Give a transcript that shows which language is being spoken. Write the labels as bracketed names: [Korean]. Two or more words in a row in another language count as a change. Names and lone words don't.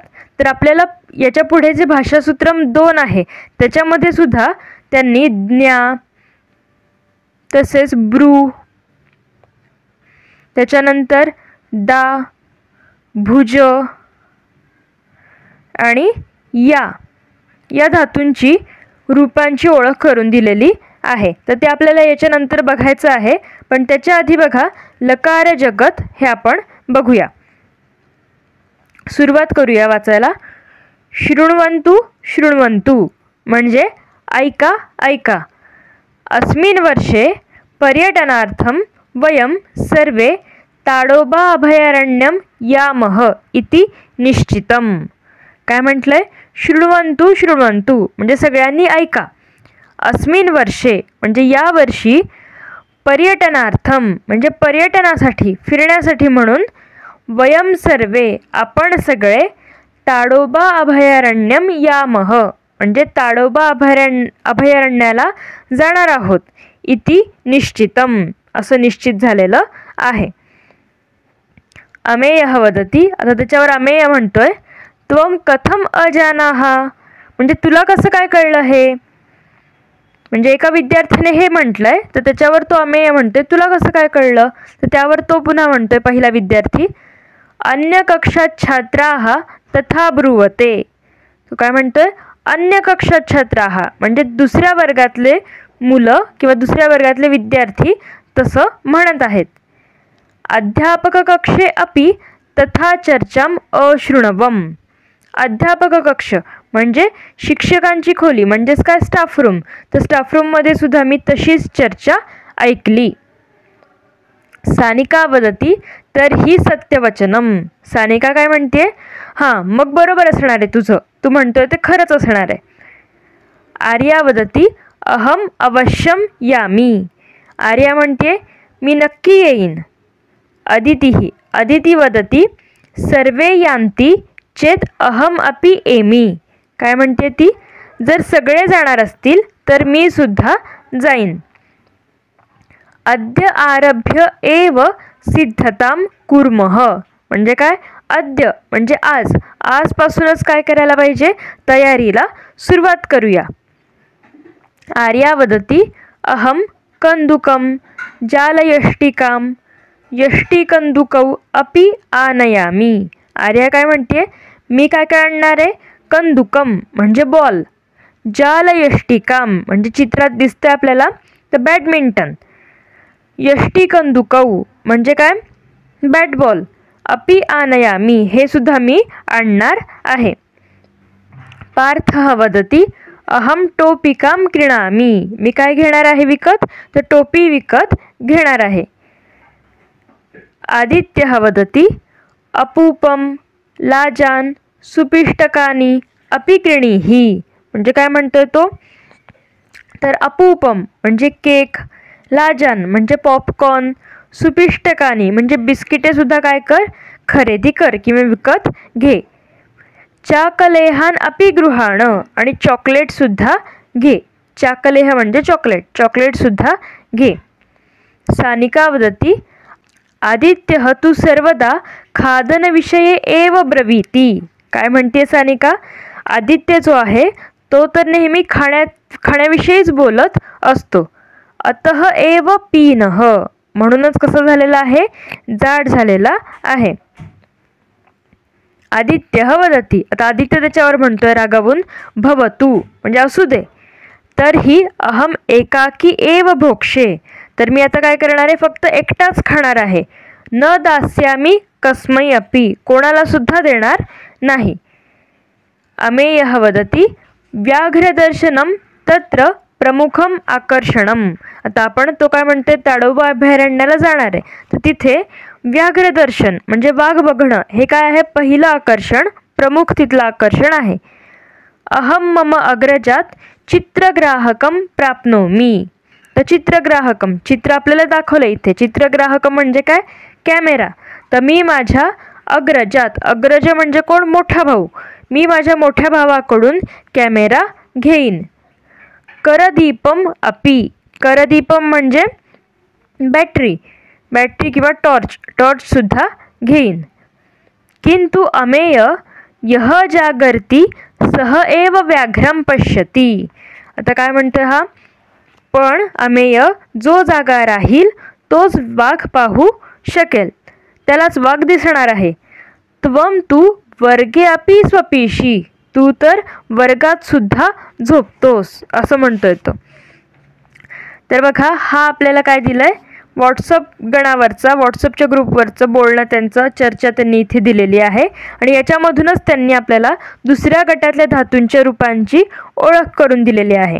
[Marathi] तर आपल्याला याच्या पुढे जे भाषासूत्रम 2 आहे त्याच्यामध्ये सुद्धा त्यांनी ज्ञा, तसेच ब्रू, त्याच्यानंतर दा, भुज आणि या धातूंची रूपांची ओळख करून दिलेली आहे. तर ते आपल्याला याच्यानंतर बघायचं आहे, पण त्याच्या आधी बघा लकार जगत हे आपण बघूया. सुरुवात करूया वाचायला. [Sanskrit] शृण्वन्तु शृण्वन्तु [Marathi] म्हणजे ऐका ऐका. [Sanskrit] अस्मिन् वर्षे पर्यटनार्थं वयं सर्वे ताडोबा अभयारण्यं यामः इति निश्चितम्. [Marathi] काय म्हटलंय, [Sanskrit] शृण्वन्तु शृण्वन्तु [Marathi] म्हणजे सगळ्यांनी ऐका. [Sanskrit] अस्मिन् वर्षे [Marathi] म्हणजे यावर्षी, पर्यटनार्थम म्हणजे पर्यटनासाठी, फिरण्यासाठी म्हणून, [Sanskrit] वयं सर्वे [Marathi] आपण सगळे, [Sanskrit] ताडोबा अभयारण्यम यामः [Marathi] म्हणजे ताडोबा अभयारण्याला जाणार आहोत, [Sanskrit] इति निश्चितम [Marathi] असं निश्चित झालेलं आहे. [Sanskrit] अमेयः वदति. [Marathi] आता त्याच्यावर अमेय म्हणतोय [Sanskrit] त्वं कथम अजानाः [Marathi] म्हणजे तुला कसं काय कळलं हे. म्हणजे एका विद्यार्थ्याने हे म्हटलंय तर त्याच्यावर तो अमेय म्हणतोय तुला कसं काय कळलं. तर त्यावर तो पुन्हा म्हणतोय पहिला विद्यार्थी, [Sanskrit] अन्य कक्षात छात्राः तथा ब्रुवते. [Marathi] तो काय म्हणतोय, [Sanskrit] अन्य कक्षात छात्राः [Marathi] म्हणजे दुसऱ्या वर्गातले मुलं किंवा दुसऱ्या वर्गातले विद्यार्थी तसं म्हणत आहेत. [Sanskrit] अध्यापक कक्षे अपि तथा चर्चाम अशृण्वम्. अध्यापक कक्ष [Marathi] म्हणजे शिक्षकांची खोली, म्हणजेच काय [English] staff room. [Marathi] तर [English] staff roomमध्ये [Marathi] सुद्धा मी तशीच चर्चा ऐकली. [Sanskrit] सानिका वदती तर ही सत्यवचनम. [Marathi] सानिका काय म्हणते, हां मग बरोबर असणार आहे तुझं, तू म्हणतोय ते खरंच असणार आहे. [Sanskrit] आर्या वदती अहम अवश्यम यामी. [Marathi] आर्या म्हणते मी नक्की येईन. [Sanskrit] अदिती वदती सर्वे यान्ति चेत अहम अपि एमी. [Marathi] काय म्हणते ती, जर सगळे जाणार असतील तर मी सुद्धा जाईन. [Sanskrit] अद्य आरभ्य एव सिद्धतां कुर्मः [Marathi] म्हणजे काय, अद्य म्हणजे आज, आजपासूनच काय करायला पाहिजे, तयारीला सुरुवात करूया. [Sanskrit] आर्या वदती अहम कंदुकम जालयष्टिकाम यष्टिकंदुकौ अपि आनयामी. [Marathi] आर्या काय म्हणते, मी काय काय आणणार आहे, कंदुकम म्हणजे बॉल, जालयष्टिकाम म्हणजे चित्रात दिसतंय आपल्याला तर बॅडमिंटन, यष्टिकंदुकौ म्हणजे काय [English] bat ball, [Sanskrit] अपि आनयामी [Marathi] हे सुद्धा मी आणणार आहे. [Sanskrit] पार्थः वदती अहम टोपिकां क्रीणामि. [Marathi] मी काय घेणार आहे विकत, तर टोपी विकत घेणार आहे. [Sanskrit] आदित्यः वदती अपूपम लाजान सुपिष्टकानी अपि क्रीणीहि. [Marathi] म्हणजे काय म्हणतोय तो, तर अपूपम म्हणजे केक, लाजान म्हणजे पॉपकॉर्न, सुपिष्टकानी म्हणजे बिस्किटे सुद्धा काय कर, खरेदी कर किंवा विकत घे. [Sanskrit] चाकलेहान अपि गृहाण [Marathi] आणि चॉकलेट सुद्धा घे. चाकलेह म्हणजे चॉकलेट, चॉकलेट सुद्धा घे. [Sanskrit] सानिका वदती आदित्यः तु सर्वदा खादनविषये एव ब्रवीति. [Marathi] काय म्हणते सानिका? आदित्य जो आहे तो तर नेहमी खाण्याविषयीच बोलत असतो. [Sanskrit] अतः एव पीनः, [Marathi] म्हणूनच कसं झालेलं आहे? जाड झालेला आहे. [Sanskrit] आदित्यः वदति, [Marathi] आता आदित्य त्याच्यावर म्हणतोय रागावून, भवतु म्हणजे असू दे. [Sanskrit] तर्हि अहम एकाकी एव भोक्षे, [Marathi] तर मी आता काय करणार आहे? फक्त एकटाच खाणार आहे. [Sanskrit] न दास्यामि कस्मै अपि, [Marathi] कोणाला सुद्धा देणार नाही. [Sanskrit] अमेयः वदति, व्याघ्रदर्शनम तत्र प्रमुखम आकर्षणम. [Marathi] आता आपण तो काय म्हणते? ताडोबा अभयारण्याला जाणार आहे, तर तिथे व्याघ्रदर्शन म्हणजे वाघ बघणं हे काय आहे? पहिलं आकर्षण, प्रमुख तिथलं आकर्षण आहे. [Sanskrit] अहम मम अग्रजात चित्रग्राहकम प्राप्नोमी. [Marathi] तर चित्रग्राहकम, चित्र आपल्याला दाखवलं इथे. चित्रग्राहकम म्हणजे काय? कॅमेरा. तर मी माझ्या अग्रजात, अग्रज म्हणजे कोण? मोठा भाऊ. मी माझ्या मोठ्या भावाकडून कॅमेरा घेईन. [Sanskrit] करदीपम अपि, [Marathi] करदीपम म्हणजे बॅटरी, बॅटरी किंवा टॉर्चसुद्धा घेईन. [Sanskrit] किंतु अमेय यह जागर्ति सह एव व्याघ्रम पश्यति. [Marathi] आता काय म्हणतोय हा? पण अमेय जो जागा राहील तोच वाघ पाहू शकेल, त्यालाच वाघ दिसणार आहे. [Sanskrit] त्वम तू वर्गे अपि स्वपिशी, [Marathi] तू तर वर्गात सुद्धा झोपतोस, असं म्हणतोय तो. तर बघा, हा आपल्याला काय दिलंय? व्हॉट्सअप गणावरचा, व्हॉट्सअपच्या ग्रुपवरचं बोलणं, त्यांचं चर्चा त्यांनी इथे दिलेली आहे. आणि याच्यामधूनच त्यांनी आपल्याला दुसऱ्या गटातल्या धातूंच्या रूपांची ओळख करून दिलेली आहे.